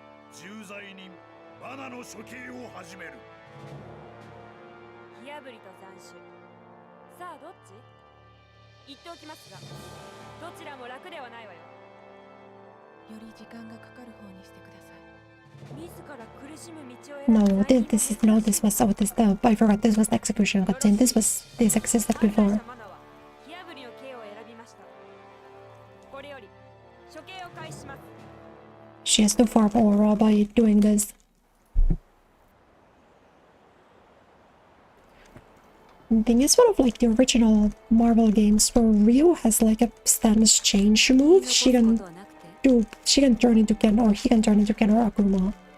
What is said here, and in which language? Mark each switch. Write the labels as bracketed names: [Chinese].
[Japanese] 重罪人バナの処刑を始める。火あぶりと斬首。さあどっち？言っておきますが、どちらも楽ではないわよ。より時間がかかる方にしてください。自ら苦しむ道を選ぶ。 [English] No, this was I forgot this was the execution cutscene. This existed before. [Japanese] 火あぶりの刑を選びました。これより処刑を開始します。 [English] She has to farm aura by doing this. The thing is, one of like the original Marvel games where Ryu has like a stance change move. She can turn into Ken, or he can turn into Ken or Akuma.